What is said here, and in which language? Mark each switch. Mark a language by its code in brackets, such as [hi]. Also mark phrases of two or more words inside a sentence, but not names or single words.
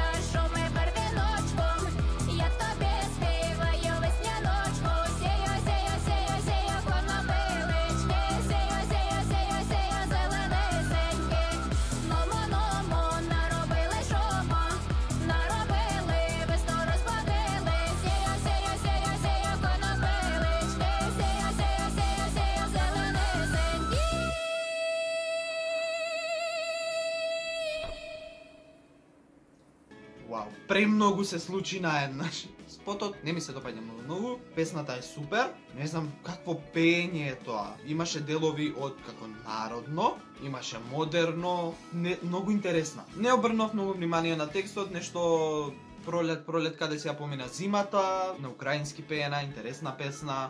[uk] шуми барвіночком, я тобі співаю весняночку, сію, сію, сію, сію конопилички, сію, сію, сію, сію зеленисеньки, нумо, нумо, наробили шуму, наробили, весну розбудили, сію, сію, сію, сію конопилички, сію, сію, сію, сію зеленисеньки. [mk] Вау, премногу се случи наеднаш. Спотот не ми се допаѓа многу, песната е супер, не знам какво пење е тоа. Имаше делови од како народно, имаше модерно, многу интересна. Не обрнав многу внимание на текстот, нешто пролет каде се ја помина зимата, на украински пеена, интересна песна.